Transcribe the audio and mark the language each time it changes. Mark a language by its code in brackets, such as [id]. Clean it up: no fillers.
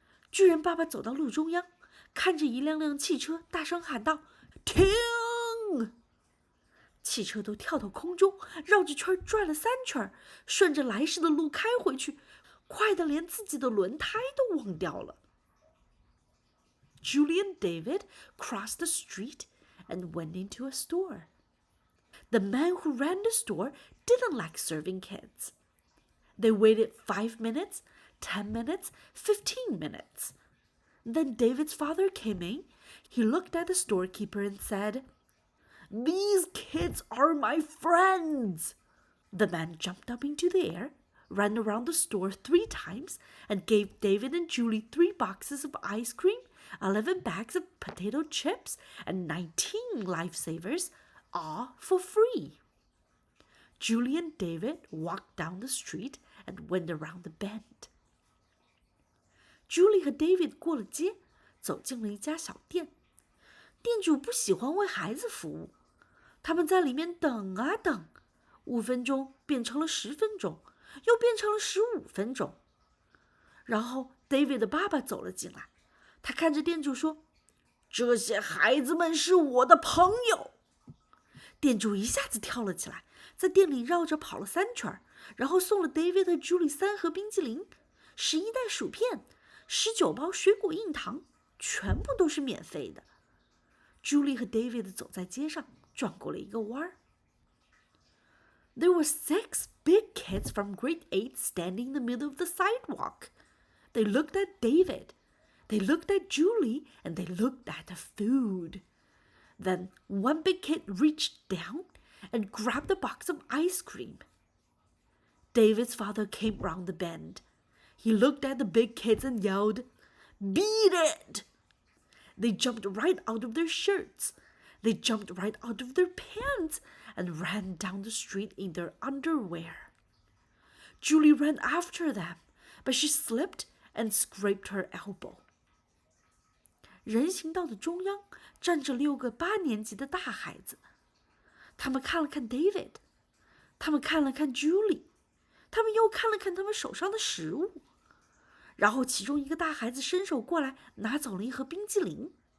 [zh] 巨人爸爸走到路中央，看着一辆辆汽车，大声喊道：“停！” 汽车都跳到空中，绕着圈转了3圈，顺着来时的路开回去，快得连自己的轮胎都忘掉了。 [en] Julie and David crossed the street and went into a store. The man who ran the store didn't like serving kids. They waited 5 minutes, 10 minutes, 15 minutes. Then David's father came in. He looked at the storekeeper and said, "These kids are my friends." The man jumped up into the air, ran around the store 3 times, and gave David and Julie 3 boxes of ice cream, 11 bags of potato chips, and 19 lifesavers, all for free. Julie and David walked down the street and went around the bend. [zh] Julie 和 David 过了街，走进了一家小店。店主不喜欢为孩子服务，他们在里面等啊等，5分钟变成了10分钟，又变成了15分钟。然后 David 的爸爸走了进来，他看着店主说：“这些孩子们是我的朋友。” 店主一下子跳了起来，在店里绕着跑了3圈，然后送了 David 和 Julie 3盒冰淇淋、11袋薯片、19包水果硬糖，全部都是免费的。 Julie 和 David 走在街上，转过了一个弯。 [en] There were 6 big kids from grade 8 standing in the middle of the sidewalk. They looked at David, they looked at Julie, and they looked at the food. Then one big kid reached down and grabbed a box of ice cream. David's father came round the bend. He looked at the big kids and yelled, "Beat it!" They jumped right out of their shirts. They jumped right out of their pants and ran down the street in their underwear. Julie ran after them, but she slipped and scraped her elbow. [zh] 人行道的中央站着6个8年级的大孩子，他们看了看 David， 他们看了看 Julie， 他们又看了看他们手上的食物，然后其中一个大孩子伸手过来拿走了一盒冰激凌。